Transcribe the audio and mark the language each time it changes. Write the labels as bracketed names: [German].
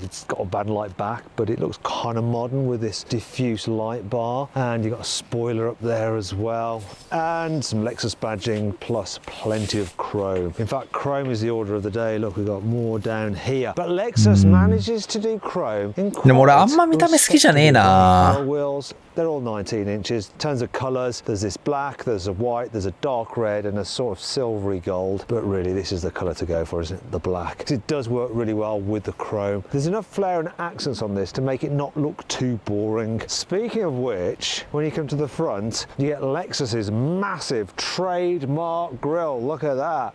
[English] It's got a band light back, but it looks kind of modern with this diffuse light bar, and you've got a spoiler up there as well, and some Lexus badging plus plenty of chrome. In fact, chrome is the order of the day. Look, we've got more down here, but Lexus manages to do chrome in quite [Japanese] でも俺あんま見た目好きじゃねえな。 [English] wheels. They're all 19 inches. Tons of colours. There's this black, there's a white, there's a dark red, and a sort of silvery gold. But really, this is the colour to go for, isn't it? The black. It does work really well with the chrome. There's enough flair and accents on this to make it not look too boring. Speaking of which, when you come to the front, you get Lexus's massive trademark grille. Look at that.